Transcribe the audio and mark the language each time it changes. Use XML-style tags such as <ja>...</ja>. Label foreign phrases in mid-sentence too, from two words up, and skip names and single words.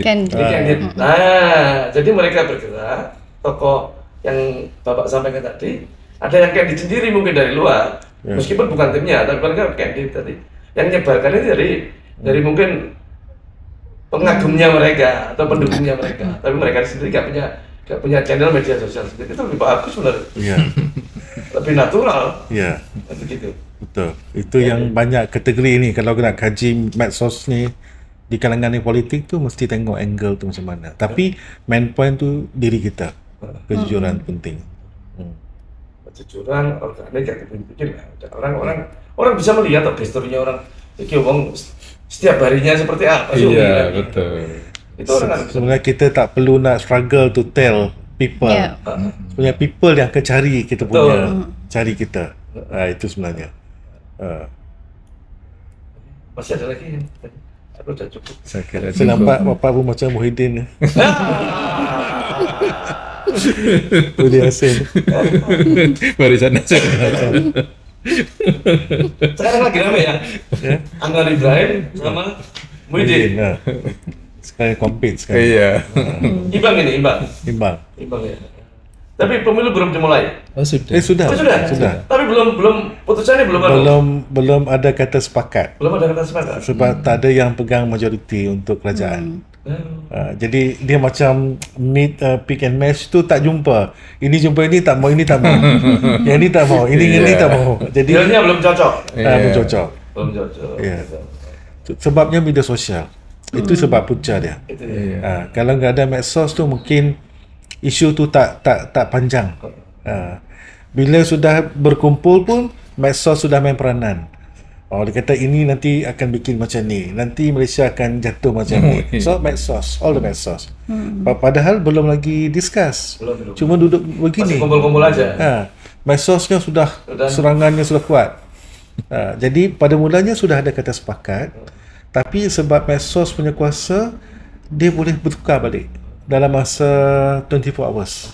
<id>Nah, jadi mereka bergerak, tokoh yang Bapak sampaikan tadi, ada yang candid sendiri mungkin dari luar, meskipun bukan timnya, tapi mereka candid tadi. Yang menyebarkan itu dari mungkin pengagumnya mereka atau pendukungnya mereka, tapi mereka sendiri nggak punya channel media sosial sendiri. Itu lebih bagus sebenarnya. Iya. Lebih natural. Iya. Begitu. Betul.</id> <ms>Itu yang banyak kategori ni. Kalau nak kaji medsos ni di kalangan ni politik tu mesti tengok angle tu macam mana. Tapi</ms> <en>main point</en> <ms>tu diri kita. Kejujuran penting.</ms> <id>Kejujuran, organik, yang bikin lah. Orang bisa melihat historinya orang. Jadi orang setiap harinya seperti apa sih? Iya, betul. Itu orang kan</id> <ms>Sebenarnya kita tak perlu nak</ms> <en>struggle to tell people.</en> <ms>Ya. Sebenarnya people yang akan cari kita punya, cari kita. Itu sebenarnya. masih ada lagi yang tadi.</ms> <id>Aku udah cukup. Saya kira</id> <ms>Saya nampak Bapak pun macam Muhyiddin. Boleh Hasan. barisan saya.</ms> <id>Sekarang lagi rame ya? Anwar Ibrahim sama Muhyiddin. Nah. Sekarang compete sekarang. Iya. Imbang ini, imbang. Imbang. Imbang ya. Tapi pemilu belum dimulai. Oh, sudah. Sudah. Oh, sudah. Sudah. Tapi belum putusannya belum ada. Belum ada kata sepakat. Belum ada kata sepakat.</id> <ms>Sebab tak ada yang pegang majoriti untuk kerajaan. Jadi dia macam</ms> <en>pick and match</en> <ms>tu tak jumpa. Ini jumpa ini tak mau, ini tak mau. Yang ini tak mau, ini tak mau. Jadi</ms> <id>Dealnya belum cocok. belum cocok. Belum cocok.</id> <ms>Ya. Sebabnya media sosial. Itu sebab punca dia. Itu ya. Kalau nggak ada medsos tu mungkin isu tu tak panjang. Bila sudah berkumpul pun medsos sudah main peranan. Dia kata ini nanti akan bikin macam ni, nanti Malaysia akan jatuh macam ni. So medsos,</ms> <en>all the medsos.</en> <ms>Padahal belum lagi discuss. Belum. Cuma duduk Masih begini.</ms> <id>kumpul-kumpul aja. Medsosnya sudah serangannya sudah kuat.</id> <ms>Jadi pada mulanya sudah ada kata sepakat, tapi sebab medsos punya kuasa, dia boleh bertukar balik dalam masa</ms> <en>24 hours.</en>